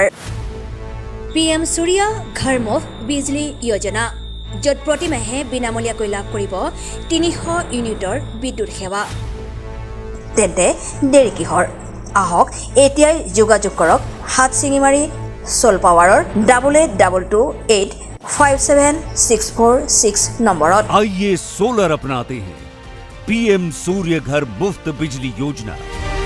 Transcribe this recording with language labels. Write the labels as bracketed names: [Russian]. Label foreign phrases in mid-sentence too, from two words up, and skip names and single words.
[Assamese] PM Surya Ghar Muft Bijli Yojana, য'ত প্ৰতিমাহে বিনামূলীয়াকৈ লাভ কৰিব 300 ইউনিটৰ বিদ্যুৎ সেৱা। তেন্তে দেৰি কিহৰ? আহক এতিয়াই যোগাযোগ কৰক হাতচিঙিমাৰী চ'ল পাৱাৰৰ 8828574646 নম্বৰত। [Hindi] आइए सोलर अपनाते हैं। PM सूर्य घर मुफ्त बिजली योजना।